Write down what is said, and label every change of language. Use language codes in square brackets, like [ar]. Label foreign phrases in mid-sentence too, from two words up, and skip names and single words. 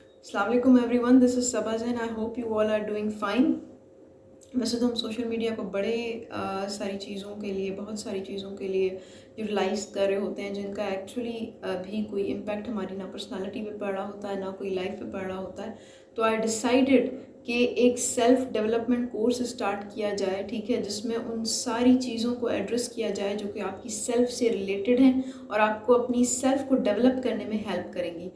[ar] السلام علیکم [en] everyone, this is Saba Zain. I hope you all are doing fine. [ur] ویسے تو ہم [en] social media [ur] کو بڑے ساری چیزوں کے لیے بہت ساری چیزوں کے لیے یوٹیلائز کر رہے ہوتے ہیں جن کا ایکچولی بھی کوئی امپیکٹ ہماری نہ پرسنالٹی پہ پڑ رہا ہوتا ہے نہ کوئی لائف پہ پڑ رہا ہوتا ہے. تو [en] I decided [ur] کہ ایک [en] self development course start [ur] کیا جائے، ٹھیک ہے، جس میں ان ساری چیزوں کو ایڈریس کیا جائے جو کہ آپ کی سیلف سے ریلیٹڈ ہیں اور آپ کو اپنی سیلف کو ڈیولپ کرنے میں ہیلپ کریں گی.